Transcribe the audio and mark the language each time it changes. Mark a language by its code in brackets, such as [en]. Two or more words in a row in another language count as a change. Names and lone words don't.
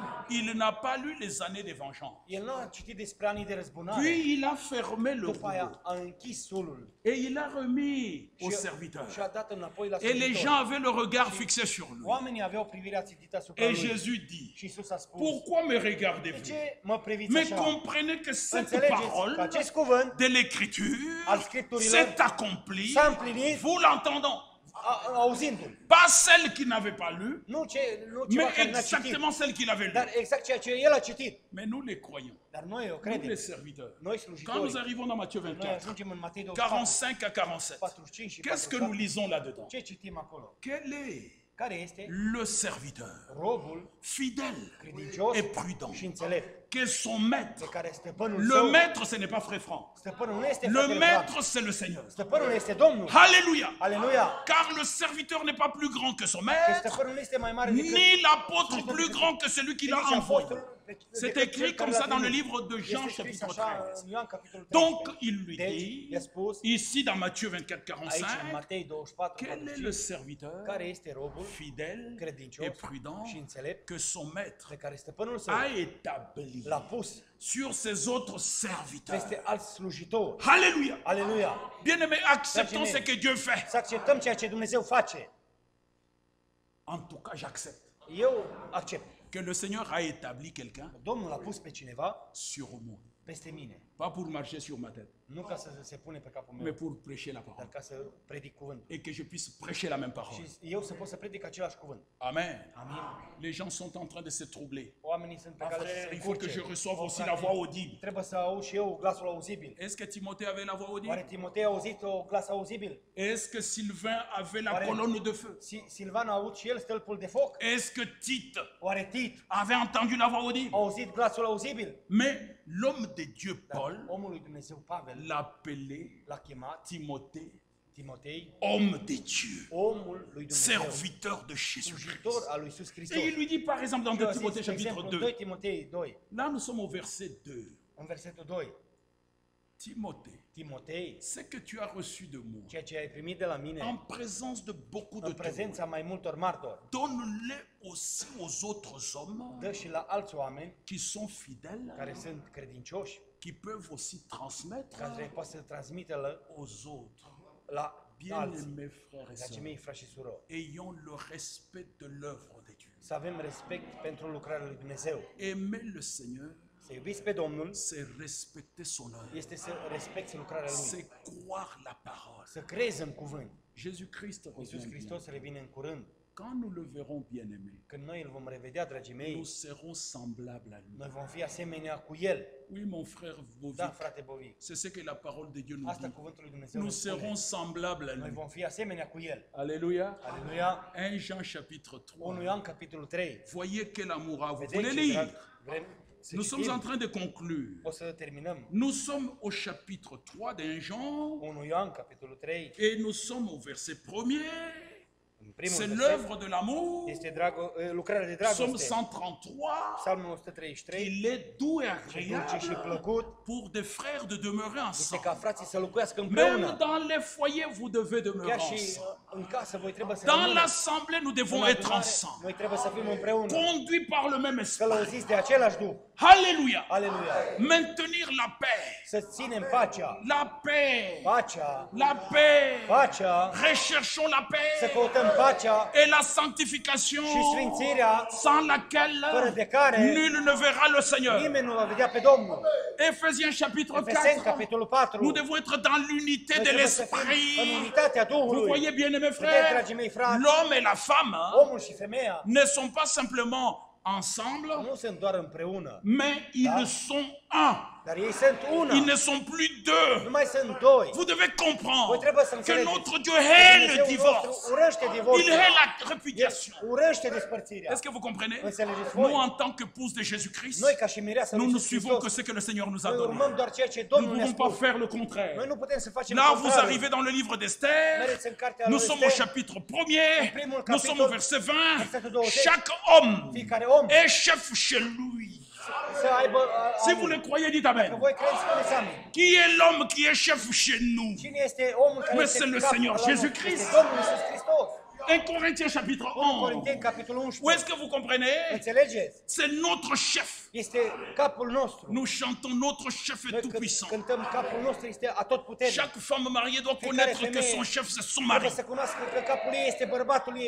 [fr] Il n'a pas lu les années de vengeance. [ro] El nu a citit despre anii de răzbunare. [fr] Puis il a fermé le [ro] După aia [fr] rouleau [ro] a închis sulul [fr] et il a remis aux [ro] și [fr] serviteurs. [ro] a dat înapoi la [fr] Et les [ro] slujitori. [fr] gens avaient le regard fixé sur lui. [ro] Oamenii aveau privirea țidită asupra [fr] Et [ro] lui. [fr] Jésus dit, [ro] Și Iisus a spus, [fr] pourquoi me [ro] de [fr] regardez-vous? [ro] ce mă priviți [fr] Mais [ro] așa? [fr] comprenez que cette [ro] Înțelegeți că [fr] parole [ro] acest cuvânt [fr] de l'écriture [ro] al Scripturilor [fr] s'est accomplie, [ro] s-a împlinit [fr] vous l'entendons. [ro] auzindu-l. [fr] Pas celle qui n'avait pas lu, [ro] Nu ceva [fr] mais [ro] care n-a citit, [fr] exactement celle qu'il avait lu. [ro] dar exact ceea ce el a citit. [fr] Mais nous les croyons, [ro] Dar noi o [fr] nous [ro] credem. [fr] les serviteurs. [ro] Noi [fr] Quand nous [ro] slujitori, [fr] arrivons dans Matthieu [ro] noi [fr] 24, [ro] ajungem în Matei 24, [fr] 45 à 47, [ro] 45 și [fr] qu'est-ce que nous [ro] 47. [fr] lisons là-dedans? [ro] Ce citim acolo? [fr] Quel est [ro] Care este [fr] le serviteur [ro] robul [fr] fidèle [ro] credincios [fr] et prudent [ro] și înțelept, [fr] qu'est son maître? [ro] pe care stăpânul [fr] Le [ro] său, [fr] maître, ce n'est pas frère Franck. [ro] stăpânul nu este [fr] Le [ro] fratele [fr] maître, [ro] Frank, [fr] c'est le Seigneur. [ro] stăpânul este Domnul. [fr] Alléluia. [ro] Aleluia! [fr] Car le serviteur n'est pas plus grand que son [ro] Că [fr] maître, [ro] stăpânul nu este mai mare decât [fr] ni l'apôtre plus grand que celui qui l'a [ro] nici [fr] envoyé. [ro] apostolul, [fr] C'est [ro] decât [fr] écrit [ro] cel care [fr] comme [ro] l-a [fr] ça dans le [ro] trimis. [fr] livre de Jean, [ro] Este scris [fr] chapitre [ro] așa [fr] 13. [ro] în Ioan, capitolul [fr] Donc, [ro] 13. [fr] il lui [ro] Deci, [fr] dit, [ro] i-a spus, [fr] ici dans Matthieu 24, [ro] aici, în [fr] 45, [ro] Matei 24, [fr] quel est le serviteur [ro] care este robul [fr] fidèle [ro] credincios [fr] et prudent [ro] și înțelept [fr] que son maître [ro] pe care stăpânul său [fr] a établi [ro] l-a pus [fr] sur ses autres serviteurs. [ro] peste alți slujitori. [fr] Alléluia. [ro] Aleluia! [fr] Bien-aimés, acceptons ce que Dieu fait. [ro] Să acceptăm ceea ce Dumnezeu face. [fr] En tout cas, j'accepte [ro] Eu accept. [fr] que le Seigneur a établi quelqu'un [ro] Domnul a pus pe cineva [fr] sur moi. [ro] peste mine. [fr] Pas pour marcher sur ma tête, [ro] Nu ca să se pune pe capul [fr] mais [ro] meu, [fr] pour prêcher la [ro] dar [fr] parole. [ro] ca să predic cuvântul. [fr] Et que je puisse prêcher la même parole. [ro] Și eu să pot să predic același cuvânt. [fr] Amen. [ro] Amin. [fr] Les gens sont en train de se troubler. [ro] Oamenii sunt pe [fr] Ah, [ro] cale să [fr] frère, [ro] se [fr] il faut que [ro] încurce. [fr] je reçoive [ro] O, [fr] aussi [ro] frate, [fr] la voix audible. [ro] Trebuie să aud și eu glasul auzibil. [fr] Est-ce que Timothée avait la voix [ro] Oare [fr] audible? [ro] Timotei a auzit o glas auzibil? [fr] Est-ce que Sylvain avait la [ro] Oare- [fr] colonne de feu? [ro] Silvan a auzit și el stâlpul de foc? [fr] Est-ce que Tite [ro] Oare Tit [fr] avait entendu la voix [ro] a [fr] audible? [ro] auzit glasul auzibil? [fr] Mais l'homme de Dieu, [ro] Dar [fr] Paul, [ro] omul lui Dumnezeu Pavel [fr] l'appelait [ro] l-a chemat [fr] Timothée, [ro] Timotei, [fr] homme de Dieu, [ro] omul lui Dumnezeu, [fr] serviteur de Jésus-Christ. [ro] slujitor al lui Iisus Hristos. [fr] Et il lui dit par exemple dans [ro] Și eu [fr] 2 [ro] zis, [fr] Timothée [ro] de [fr] chapitre [ro] exemplu, [fr] 2, [ro] 2 Timotei 2, [fr] là nous sommes au verset 2. [ro] în versetul 2, [fr] Timothée, [ro] Timotei, [fr] ce que tu as reçu de moi, [ro] ceea ce ai primit de la [fr] en [ro] mine, [fr] présence de beaucoup de [ro] în prezența mai multor martori, [fr] donne-le aussi aux autres hommes [ro] dă și la alți oameni [fr] qui sont fidèles, [ro] care sunt credincioși, [fr] qui peuvent aussi transmettre [ro] care poate să transmită [fr] aux autres. [ro] la alții. [fr] Bien-aimés frères et [ro] Dragii mei, [fr] sœurs, [ro] frați și surori, [fr] ayons le respect de l'œuvre de Dieu. [ro] să avem respect pentru lucrarea lui Dumnezeu. [fr] Aimer le Seigneur, [ro] Să iubiți pe Domnul [fr] c'est respecter son œuvre, [ro] este să respecti lucrarea Lui, [fr] c'est croire la parole. [ro] să crezi în cuvânt. [fr] Jésus-Christ [ro] Iisus [fr] revient [ro] Hristos [fr] bien. [ro] revine în curând. [fr] Quand nous le verrons bien-aimé, [ro] Când noi îl vom revedea, dragii mei, [fr] nous serons semblables à lui. [ro] noi vom fi asemenea cu El. [fr] Oui, mon frère Bovic, [ro] Da, frate Bovic. [fr] c'est ce que la parole de Dieu nous [ro] Asta [fr] dit. [ro] cuvântul lui Dumnezeu ne [fr] Nous [ro] spune. [fr] serons semblables à [ro] Noi [fr] lui. [ro] vom fi asemenea cu El. [fr] Alléluia. [ro] Aleluia. [fr] 1 Jean chapitre [ro] 1 [fr] 3. [ro] Ioan, capitolul 3. [fr] Voyez quel amour a. Vous [ro] Vedeți [fr] voulez [ro] ce [fr] lire? [ro] drag? Vrem să [fr] Nous sommes en [ro] citim? [fr] train de conclure. [ro] O să terminăm. [fr] Nous sommes au chapitre 3 d'un Jean [ro] 1 Ioan, capitolul 3. [fr] et nous sommes au verset 1er. [ro] În primul [fr] C'est [ro] verset [fr] l'œuvre de l'amour. [ro] este lucrarea de [fr] Psaume [ro] dragoste. [fr] 133. [ro] Psalmul 133. [fr] Il est doux et [ro] Ce dulce și [fr] agréable [ro] plăcut [fr] pour des frères de demeurer [ro] este [fr] ensemble. [ro] ca frații să locuiască [fr] Même [ro] împreună. [fr] dans les foyers, vous devez demeurer [ro] Chiar și [fr] ensemble. [ro] în casă voi trebuie să [fr] Dans [ro] rămâneți. [fr] l'assemblée, nous devons [ro] În [fr] être [ro] adunare, [fr] ensemble, [ro] noi trebuie să fim împreună. [fr] conduits par le même esprit. [ro] Călăuziți de același Duh. [fr] Alléluia. [ro] Aleluia. [fr] Maintenir la paix. [ro] Să ținem pacea. [fr] La paix. [ro] Pacea. [fr] La paix. [ro] Pacea. [fr] Recherchons la [ro] Să [fr] paix. [ro] căutăm pacea [fr] et la sanctification [ro] și sfințirea, [fr] sans laquelle [ro] fără de care [fr] nul ne verra le Seigneur. [ro] nimeni nu va vedea pe Domnul. [fr] Ephésiens chapitre [ro] Efeseni, [fr] 4. [ro] capitolul 4. [fr] Nous devons être dans l'unité [ro] Noi [fr] de [ro] trebuie să fim în [fr] l'esprit. [ro] unitatea [fr] Vous [ro] Duhului. [fr] voyez bien, mes [ro] Vedeți, [fr] frères, [ro] dragii mei frați, [fr] l'homme et la femme [ro] omul și femeia [fr] ne sont pas simplement ensemble, [ro] nu sunt doar împreună, [fr] mais ils sont un. [ro] dar ei sunt una. [fr] Ils ne sont plus deux. [ro] Nu mai sunt doi. [fr] Vous devez [ro] Voi [fr] comprendre [ro] trebuie să [fr] que [ro] înțelegeți. [fr] notre Dieu hait le [ro] Dumnezeu [fr] divorce. [ro] nostru urăște [fr] Il [ro] divorțul. [fr] hait la [ro] El [fr] répudiation. [ro] urăște despărțirea. [fr] Est-ce que vous comprenez? [ro] Înțelegeți [fr] Nous, [ro] voi? [fr] en tant qu'épouse de Jésus-Christ, [ro] Noi ca și mireasa lui [fr] nous ne [ro] Iisus [fr] suivons que [ro] Hristos, [fr] ce que le Seigneur nous a [ro] noi [fr] donné. [ro] urmăm doar ceea ce [fr] Nous ne [ro] Domnul ne-a [fr] pouvons pas [ro] spus. [fr] faire le [ro] Noi [fr] contraire. [ro] nu putem să facem [fr] Là, vous [ro] contrariul. [fr] arrivez dans le livre d'Esther. [ro] Mergeți în cartea [fr] Nous [ro] lui [fr] sommes au [ro] Esther. [fr] chapitre 1er. [ro] primul [fr] Nous sommes au [ro] capitol, [fr] verset 20. [ro] versetul 20. [fr] Chaque homme [ro] Fiecare om [fr] est chef chez lui. [ro] să aibă [fr] Si vous le croyez, dites [ro] Că [fr] Amen. [ro] voi credeți, spuneți amin. [fr] Qui est l'homme qui est chef chez nous? [ro] Cine este omul care [fr] Mais [ro] este [fr] c'est le [ro] capul [fr] Seigneur [ro] la nostru? [fr] Jésus-Christ. [ro] Este Domnul Iisus Hristos. [fr] 1 Corinthiens chapitre 11. [ro] Corinteni, capitolul [fr] Où est-ce [ro] 11. [fr] que vous comprenez? [ro] Înțelegeți? [fr] C'est notre chef. [ro] Este capul nostru. [fr] Nous chantons notre chef est [ro] Noi [fr] tout puissant. [ro] cântăm capul nostru este atotputernic. [fr] Chaque femme mariée doit [ro] Fiecare [fr] connaître que [ro] femeie [fr] son chef c'est son [ro] trebuie [fr] mari. [ro] să cunoască că capul ei este bărbatul ei.